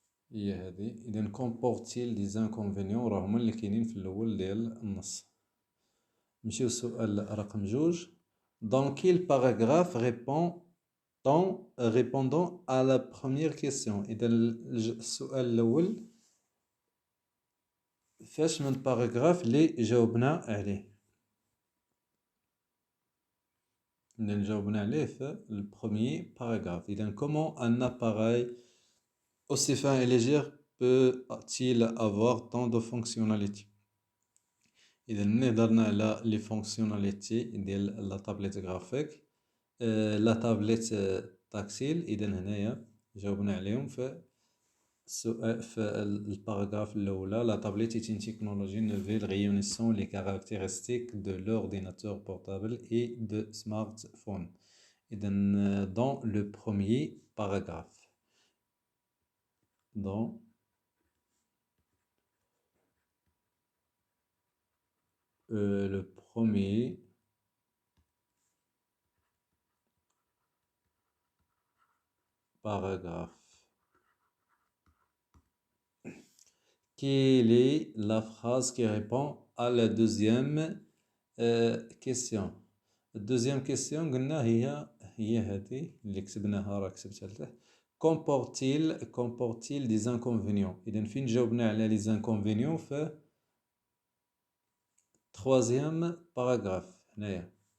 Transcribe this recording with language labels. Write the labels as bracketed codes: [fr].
[ar] هي هذه. إذا [fr] comporte-t-il des inconvénients [ar] راه هما اللي كاينين في الأول ديال النص. نمشيو للسؤال رقم جوج. [fr] Dans quel paragraphe répondant à la première question. [ar] إذا السؤال الأول فاش من الباراغراف اللي جاوبنا عليه. إذا جاوبنا عليه في البروميي باراغراف. [fr] إذا comment un appareil aussi fin et léger peut-il avoir tant de fonctionnalités. [ar] إذا ملي هضرنا على لي فونكسيوناليتي ديال لا تابليت غرافيك لا تابليت تاكسيل. إذا هنايا جاوبنا عليهم في السؤال في الباراغراف الأولى. [fr] La tablette est une technologie nouvelle réunissant les caractéristiques de l'ordinateur portable et de smartphone. إذا dans le premier paragraphe. Dans le premier paragraphe. Quelle est la phrase qui répond à la deuxième question. [ar] الدوزيام كيسيون قلنا هي هذه اللي كتبناها راه كتبتها لتحت. [fr] comporte-t-il des inconvénients. [ar] إذا فين جاوبنا على les inconvénients في [fr] troisième paragraphe [ar] هنايا.